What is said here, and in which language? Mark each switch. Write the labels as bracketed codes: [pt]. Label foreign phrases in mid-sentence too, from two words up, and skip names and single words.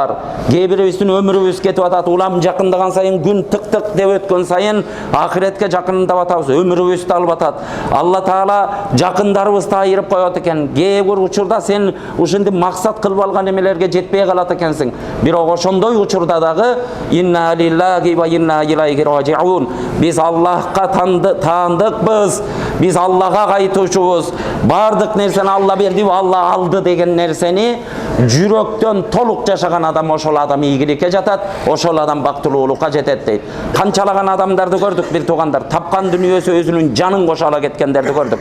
[ky] Кээ бирибиздин өмүрүбүз кетип атат. Улам жакындаган сайын, күн тык-тык деп өткөн сайын ахиретке жакындап атабыз. Өмүрүбүздү алып атат. Алла Таала жакындарыбызды айырып коёт экен. Кээ бир учурда сен ушинди максат кылып алган эмелерге жетпей калат экенсиң. Бирок ошондой учурда дагы [ar] إنا لله وإنا إليه راجعون. [ky] Биз Аллахка таандыкпыз. Биз Аллага кайтуучубуз. Бардык нерсени Алла берди, Алла алды деген нерсени жүрөктөн толук жашаган адам ошол адам ийгиликке жатат, ошол адам бактылуулукка жетет дейт. Канчалаган адамдарды көрдүк бир туугандар, тапкан дүнүйөсү өзүнүн жанын кошо ала кеткендерди көрдүк.